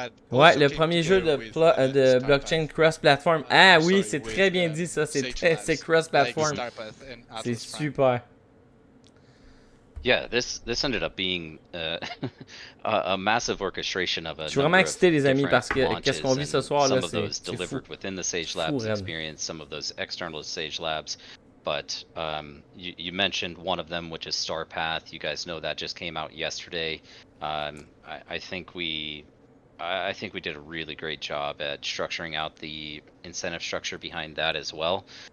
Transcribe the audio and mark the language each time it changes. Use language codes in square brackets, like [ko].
[fr] Ouais, le premier jeu de blockchain cross-platform. Ah oui, c'est très bien dit ça, c'est cross-platform. C'est super. [en] Yeah, this ended up being a massive orchestration of a [fr] Je suis vraiment excité, les amis, parce que qu'est-ce qu'on vit ce soir là, c'est fou. [en] Within the Sage Labs experience, some of those external Sage Labs. But you mentioned one of them, which is Star Path. You guys know that just came out yesterday. I think we did a really great job at structuring out the incentive structure behind that as well.